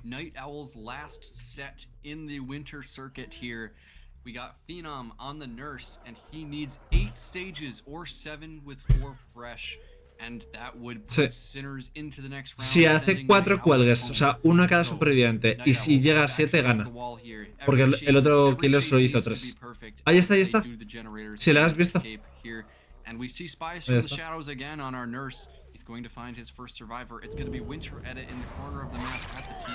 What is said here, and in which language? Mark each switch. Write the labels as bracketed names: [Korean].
[English] Night Owl's last set in the winter circuit here. We got Phenom on the nurse, and he needs 8 stages or 7 with 4 fresh. And that would put Sinners into the next round. [Spanish] Si hace 4 cuelgues, o sea, 1 a cada superviviente, y si llega a 7 gana. Porque el otro killer solo hizo 3. Ahí está, ahí está. Si le has visto. [English] And we see Spies from the shadows again on our nurse. He's going to find his first survivor. It's going to be Winter Edit in the corner of the map at the TL.